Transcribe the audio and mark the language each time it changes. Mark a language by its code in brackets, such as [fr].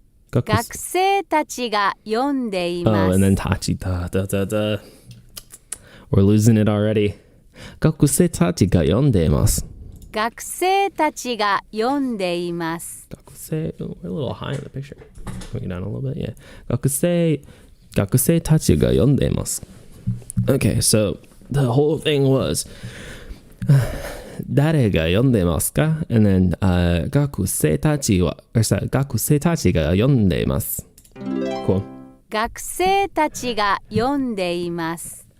[ja] 学生たちが読んでいます。 [en] Oh, and then tachi da. We're losing it already. [ja] Gakusei tachi ga yondemasu. 学生たちが読んでいます。 Gakusei. [en] Oh, we're a little high in the picture. Bring it down a little bit. Yeah. [ja] Gakusei tachi ga yondemasu. [en] Okay, so the whole thing was [ja] 誰が読んでますか? [en] And then [ja] 学生たちが読んでいます。 [en] Cool. [ja] 学生たちが読んでいます。